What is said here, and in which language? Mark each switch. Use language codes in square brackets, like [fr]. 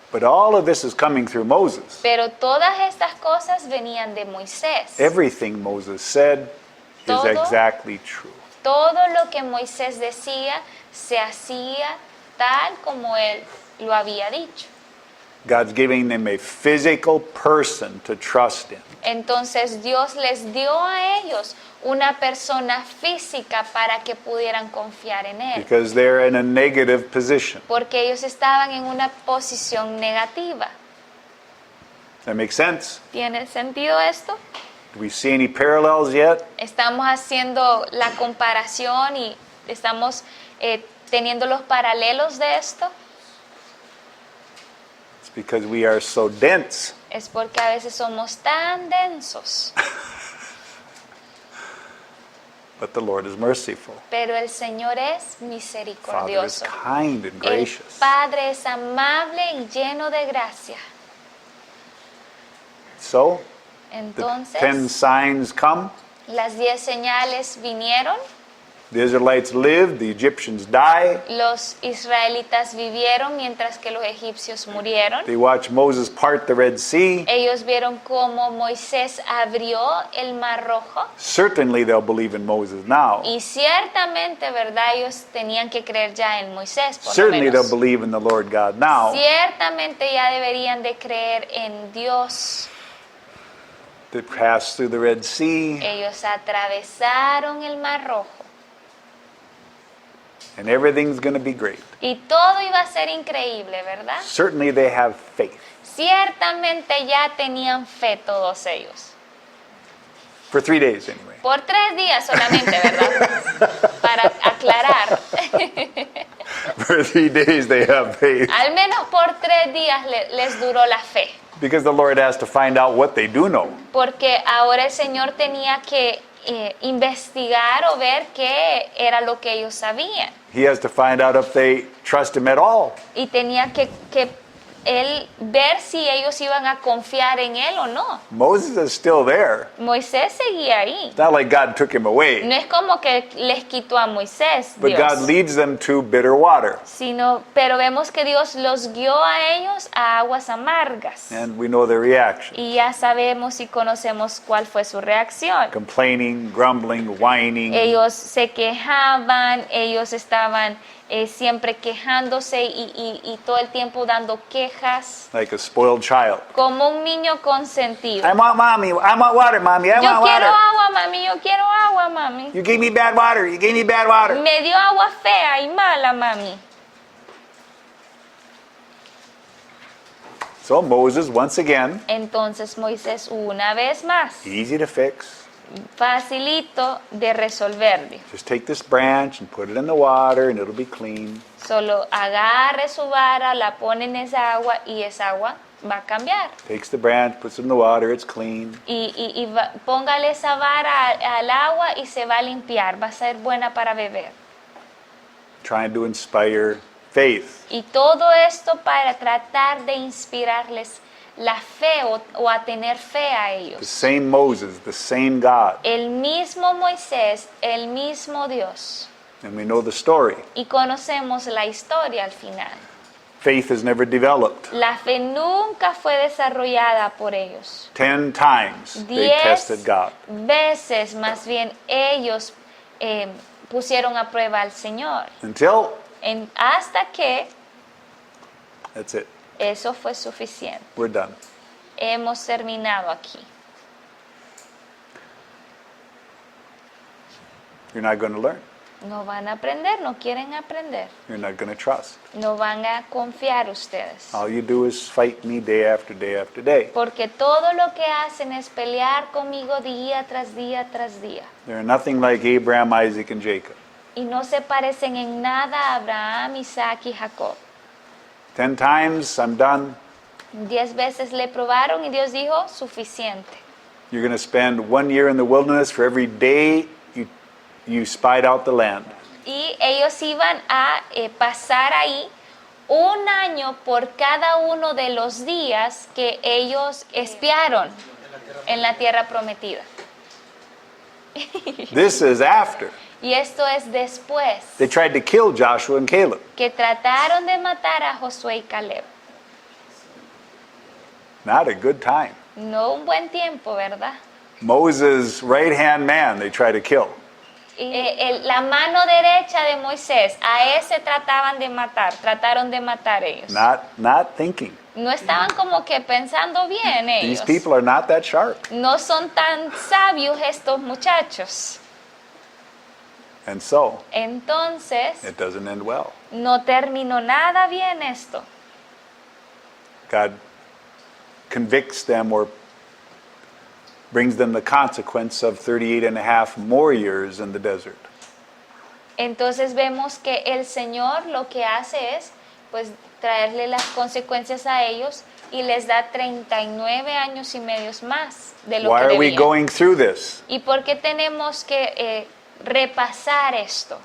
[en] But all of this is coming through Moses. [es] Pero todas estas cosas venían de Moisés. [en] Everything Moses said is [es] Todo. [en] exactly true. [es] Todo lo que Moisés decía se hacía tal como Él lo había dicho. [en] God's giving them a physical person to trust in. [es] Entonces Dios les dio a ellos una persona física para que pudieran confiar en Él. [en] Because they're in a negative position. [es] Porque ellos estaban en una posición negativa. [en] That makes sense? [es] ¿Tiene sentido esto? [en] Do we see any parallels yet? [es] Estamos haciendo la comparación y estamos teniendo los paralelos de esto. [en] It's because we are so dense. [es] Es porque a veces somos tan densos. [en] But the Lord is merciful. [es] Pero el Señor es [en] Father is [es] misericordioso. [en] kind and [es] El [en] gracious. [es] Padre es amable y lleno de gracia. [en] So, the 10 [es] Entonces, [en] signs come. [es] las 10 señales vinieron. [en] The Israelites lived, the Egyptians die. [es] Los israelitas vivieron mientras que los egipcios murieron. [en] They watch Moses part the Red Sea. [es] Ellos vieron cómo Moisés abrió el Mar Rojo. [en] Certainly they'll believe in Moses now. [es] Y ciertamente, ¿verdad? Ellos tenían que creer ya en Moisés, por lo [en] Certainly they'll [es] menos. [en] believe in the Lord God now. [es] Ciertamente ya deberían de creer en Dios. [en] They passed through the Red Sea, [es] Ellos atravesaron el Mar Rojo. [en] and everything's going to be great. [es] Y todo iba a ser increíble, ¿verdad? [en] Certainly they have faith. [es] Ciertamente ya tenían fe todos ellos. [en] For 3 days anyway. [es] Por 3 días solamente, ¿verdad? Para aclarar. [en] For 3 days they have faith. [es] Al menos por 3 días les duró la fe. [en] Because the Lord has to find out what they do know. [es] Porque ahora el Señor tenía que investigar o ver qué era lo que ellos sabían. [en] He has to find out if they trust him at all. [es] Y tenía que él ver si ellos iban a confiar en él o no. [en] Moses is still there. [es] Moisés seguía ahí. [en] It's not like God took him away, [es] No es como que les quitó a Moisés, [en] but God [es] Dios, [en] leads them to bitter water. [es] pero vemos que Dios los guió a ellos a aguas amargas. [en] And we know their reaction. [es] Y ya sabemos y conocemos cuál fue su reacción. [en] Complaining, grumbling, whining. [es] Ellos se quejaban, ellos estaban siempre quejándose y todo el tiempo dando quejas, [en] Like a spoiled child. [es] como un niño consentido. [en] I want mommy. I want water, mommy. I [es] Yo [en] want [es] quiero [en] water. [es] agua, mami, yo quiero agua, mami. [en] You gave me bad water. You gave me bad water. [es] Me dio agua fea y mala, mami. [en] So Moses, once again, [es] Entonces Moisés, una vez más, [en] easy to fix. [es] facilito de resolver. [en] Just take this branch and put it in the water and it'll be clean. [es] Solo agarre su vara, la pone en esa agua y esa agua va a cambiar. [en] Takes the branch, puts it in the water, it's clean. [es] Póngale esa vara al agua y se va a limpiar, va a ser buena para beber. [en] Trying to inspire faith. [es] Y todo esto para tratar de inspirarles la fe o a tener fe a [en] The [es] ellos. [en] same Moses, the same God. [es] El mismo Moisés, el mismo Dios. [en] And we know the story. [es] Y conocemos la historia al final. [en] Faith is never developed. [es] La fe nunca fue desarrollada por ellos. [en] 10 times they [es] 10 [en] tested God. [es] veces más bien ellos pusieron a prueba al Señor. [en] Until, [es] Hasta que [en] that's it. [es] eso fue suficiente. [en] We're done. [es] Hemos terminado aquí. [en] You're not going to learn. [es] No van a aprender, no quieren aprender. [en] You're not going to trust. [es] No van a confiar ustedes. [en] All you do is fight me day after day after day. [es] Porque todo lo que hacen es pelear conmigo día tras día tras día. [en] They're nothing like Abraham, Isaac, and Jacob. [es] Y no se parecen en nada a Abraham, Isaac y Jacob. [en] 10 times, I'm done. [es] 10 veces le probaron y Dios dijo, suficiente. [en] You're going to spend 1 year in the wilderness for every day you spied out the land. [es] Y ellos iban a pasar ahí 1 año por cada uno de los días que ellos espiaron en la tierra prometida. [en] This is after. [es] Y esto es después [en] They tried to kill Joshua and Caleb. [es] que trataron de matar a Josué y Caleb. [en] Not a good time. [es] No un buen tiempo, ¿verdad? [en] Moses' right-hand man they tried to kill. [es] La mano derecha de Moisés, a ese trataron de matar ellos. [en] Not thinking. [es] No estaban como que pensando bien [en] These [es] ellos. [en] people are not that sharp. [es] No son tan sabios estos muchachos. [en] And so, [es] Entonces, [en] it doesn't end well. [es] no terminó nada bien esto. [en] God convicts them or brings them the consequence of 38 and a half more years in the desert. [es] Entonces vemos que el Señor lo que hace es pues traerle las consecuencias a ellos y les da 39 años y medios más de lo [en] Why [es] que [en] are we [es] debían. [en] going through this? [es] ¿Y por qué tenemos que repasar esto?